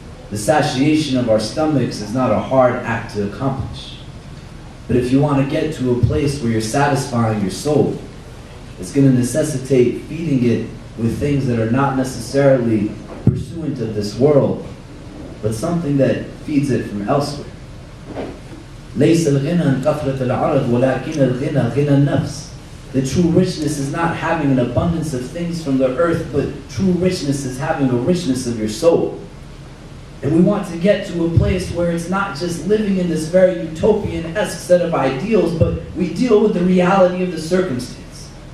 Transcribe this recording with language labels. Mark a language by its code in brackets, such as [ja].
[en] The satiation of our stomachs is not a hard act to accomplish. But if you want to get to a place where you're satisfying your soul, it's going to necessitate feeding it with things that are not necessarily pursuant of this world, but something that feeds it from elsewhere. [ar] ليس الغنى عن كثرة العرض ولكن الغنى غنى النفس. [en] The true richness is not having an abundance of things from the earth, but true richness is having a richness of your soul. And we want to get to a place where it's not just living in this very utopian-esque set of ideals, but we deal with the reality of the circumstance.